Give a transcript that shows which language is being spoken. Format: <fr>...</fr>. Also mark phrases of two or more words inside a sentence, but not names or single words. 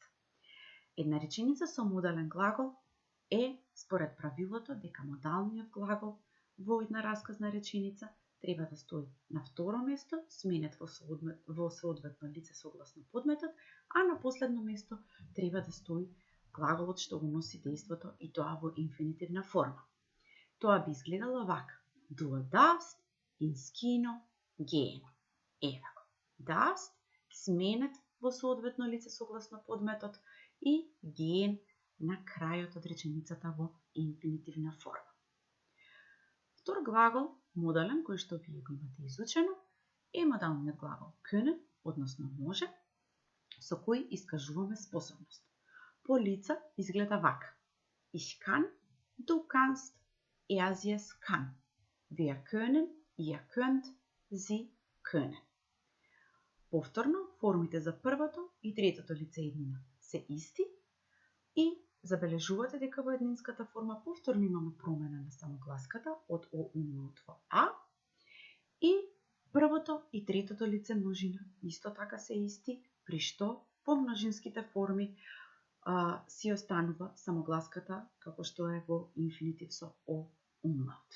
<mk>Една реченица со модален глагол е според правилото дека модалниот глагол во една расказна реченица треба да стои на второ место, сменет во соодветно лице согласно подметот, а на последно место треба да стои глаголот што го носи дејството и тоа во инфинитивна форма. Тоа би изгледало вака.</mk> <de>Du darfst ins Kino gehen.</de> <mk>Еве го. Darfst сменет во соодветно лице согласно подметот и gehen на крајот од реченицата во инфинитивна форма. Втор глагол, модален, кој што вие го имате изучено, е модалниот глагол können, односно може, со кој искажуваме способност. По лица изгледа вака.</mk> <de>Ich kann, du kannst, es kann. Wir können, ihr könnt, sie können.</de> <mk>Повторно, формите за првото и третото лице еднина се исти и забележувате дека во еднинската форма повторно имаме промена на самогласката од о умлаут во а и првото и третото лице множина исто така се исти, при што во множинските форми си останува самогласката како што е во инфинитив со о умлаут.</mk>